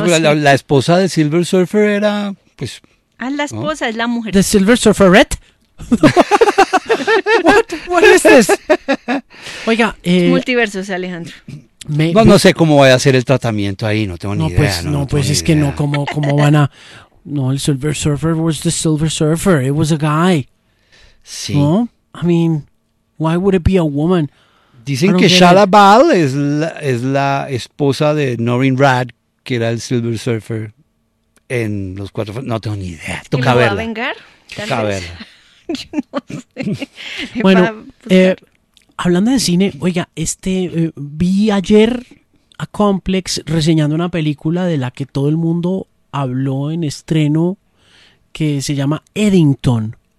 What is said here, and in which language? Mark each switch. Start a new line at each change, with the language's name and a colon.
Spanish: Pero pues la esposa de Silver Surfer era, pues... Ah, la esposa, ¿no? Es la mujer. ¿De Silver Surferette?
English: ¿What is this? Oiga,
Spanish: Multiversos, Alejandro. No sé cómo vaya a ser el tratamiento ahí, no tengo ni idea. ¿Cómo van a...?
English: No, el Silver Surfer was the Silver Surfer, it was a guy.
Spanish: Sí. ¿No?
English: I mean, why would it be a woman?
Spanish: Dicen que Shala Baal es la esposa de Norrin Radd, que era el Silver Surfer en Los Cuatro... No tengo ni idea, toca verla. ¿Y lo va a vengar? Toca verla. Yo no sé. Bueno, hablando de cine, oiga, vi ayer a Complex reseñando una película de la que todo el mundo habló en estreno, que se llama Eddington.